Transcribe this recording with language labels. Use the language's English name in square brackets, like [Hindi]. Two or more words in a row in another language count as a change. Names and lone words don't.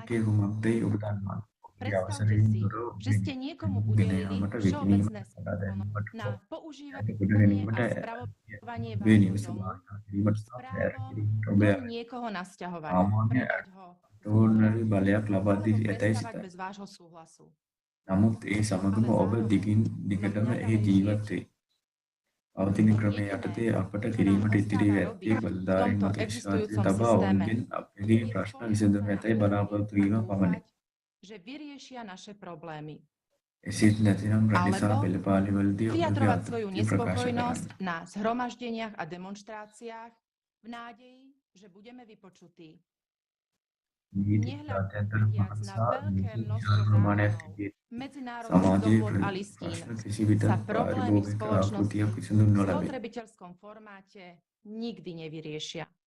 [Slovak] Predstavte si, že ste niekomu udelili všeobecné právo na používanie a spravovanie vášho domu s právom do niekoho nasťahovať, predať ho, predstavať bez vášho súhlasu. [Sinhala] නමුත් ඒ සමගම ඔබ දිගින් දිගටම එහි ජීවත් වේ. පවතින ක්‍රමය යටතේ අපට කිරීමට ඉතිරි ඇත්තේ බලධාරීන් මත විශ්වාසය තබා ඔවුන්ගෙන් අපගේ ප්‍රශ්න විසඳුම් ඇතැයි බලාපොරොත්තු වීම පමණි. එසේත් නැතිනම් රටේ සහ පෙළපාලිවලදී [Slovak] vyjadrovať svoju nespokojnosť na zhromaždeniach a demonštráciách v nádeji, že budeme vypočutí. Nehľadiac na veľké množstvo zákonov, medzinárodných dohôd a listín sa problémy spoločnosti v spotrebiteľskom formáte nikdy nevyriešia.